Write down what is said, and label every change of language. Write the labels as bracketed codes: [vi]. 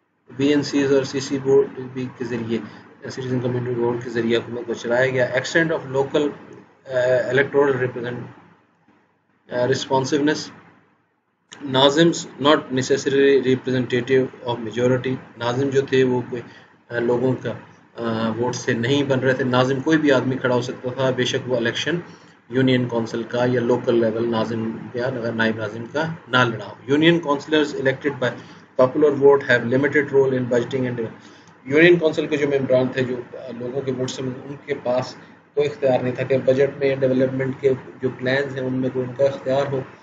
[ur] VNCs اور CC board کے ذریعے سٹیزن کمیونٹی بورڈ کے ذریعے حکومت کو چلایا گیا. [en] Extent of local electoral responsiveness. ناظمز not necessarily representative of majority. [ur] ناظم جو تھے وہ کوئی لوگوں کا ووٹ سے نہیں بن رہے تھے. ناظم کوئی بھی آدمی کھڑا ہو سکتا تھا، بے شک وہ الیکشن یونین کونسل کا یا لوکل لیول ناظم یا نائب ناظم کا نہ لڑا ہو. [en] union councillors elected by popular vote have limited role in budgeting and [ur] union council کے جو ممبران تھے جو لوگوں کے ووٹ سے ان کے پاس کوئی اختیار نہیں تھا کہ بجٹ میں ڈیولپمنٹ کے جو پلانز ہیں ان میں کوئی ان کا اختیار ہو.